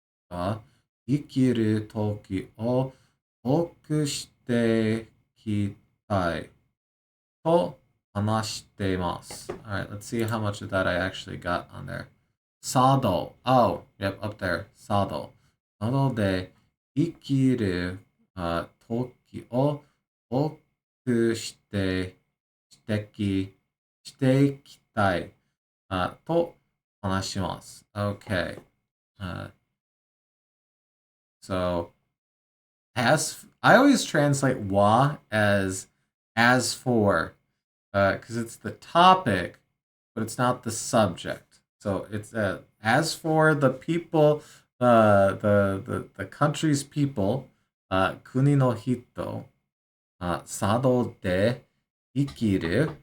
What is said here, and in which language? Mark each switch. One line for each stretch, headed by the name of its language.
Japanese: 生きる時を多くしていきたいと話しています.
English: Alright, let's see how much of that I actually got on there. Sado. Oh, yep, up there. Sado.
Japanese: なので、生きる、時を多くしていきたい、と話します.
English: Okay. So, as I always translate wa as for, because it's the topic, but it's not the subject. So it's as for the people, the country's people,
Japanese: kuni no hito, sado de ikiru.